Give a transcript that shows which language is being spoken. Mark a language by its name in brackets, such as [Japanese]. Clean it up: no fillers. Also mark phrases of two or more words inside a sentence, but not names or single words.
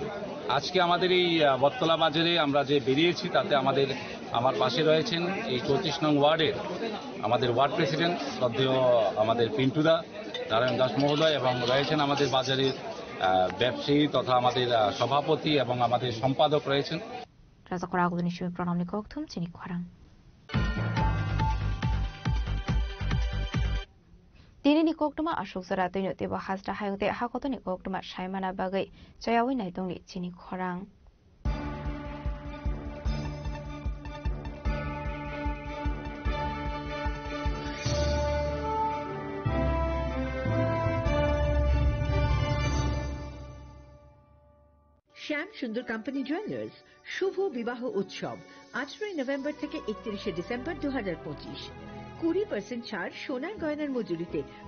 [Bangla] আজকে আমাদের এই বটতলা বাজারে আমরা যে বেরিয়েছি তাতে আমার পাশে রয়েছেন এই 34 নং ওয়ার্ডের আমাদের ওয়ার্ড প্রেসিডেন্ট শ্রদ্ধেয় আমাদের পিন্টুদা, নারায়ণ দাস মহোদয় এবং রয়েছেন আমাদের বাজারের ব্যবসায়ী তথা আমাদের সভাপতি এবং আমাদের সম্পাদক রয়েছেন। [Kok Borok] রাজাকোরা আগুনিশমি প্রণামনি kokthum chini khwarang Tinini koktuma ashok sara tino teba hasra hayute hakotoni koktuma shaimana bagai chayawi naitongni chini khwarang [Bangla] শ্যাম সুন্দর কোম্পানি জুয়েলার্স শুভ বিবাহ উৎসব 18 নভেম্বর থেকে 31 ডিসেম্বর 2025 20% ছাড় সোনার গয়নার মজুরিতে